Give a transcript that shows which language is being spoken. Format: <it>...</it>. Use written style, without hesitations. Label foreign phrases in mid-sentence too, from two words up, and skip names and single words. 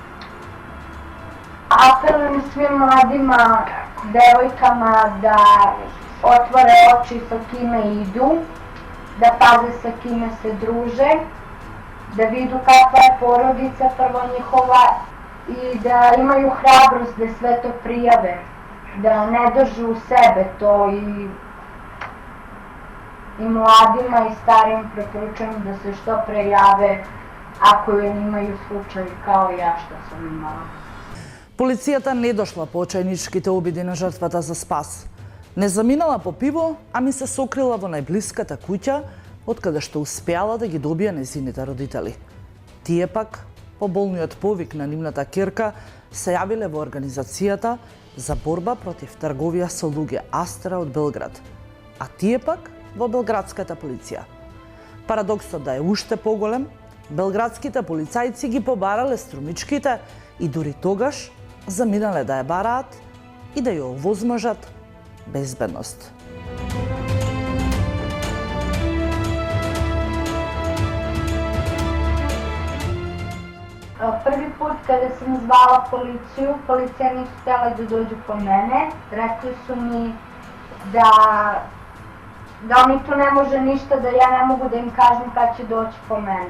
<sr>Apelujem svim mladima, devojkama da otvore oči sa kime idu, da paze sa kime se druže, da vidu kakva je porodica prvo njihova i da imaju hrabrost da sve to prijave, da ne držu u sebe to i mladima i starim preporučujem da se što pre jave ako imaju slučaj kao ja što sam imala.</sr> <mk>Полицијата не дошла по очајничките обиди на жртвата за спас. Не заминала по пиво, ами се сокрила во најблиската куќа, од каде што успеала да ги добие незините родители. Тие пак, по болниот повик на нивната ќерка, се јавиле во организацијата за борба против трговија со луѓе Астра од Белград, а тие пак во белградската полиција. Парадоксот да е уште поголем, белградските полицајци ги побарале струмичките и дури тогаш заминале да ја бараат и да ја овозможат безбедност.</mk> <sr>Prvi put kada sam zvala policiju, policija nisu htjela da dođu po mene. Rekli su mi da oni tu ne može ništa, da ja ne mogu da im kažem kad će doći po mene.</sr>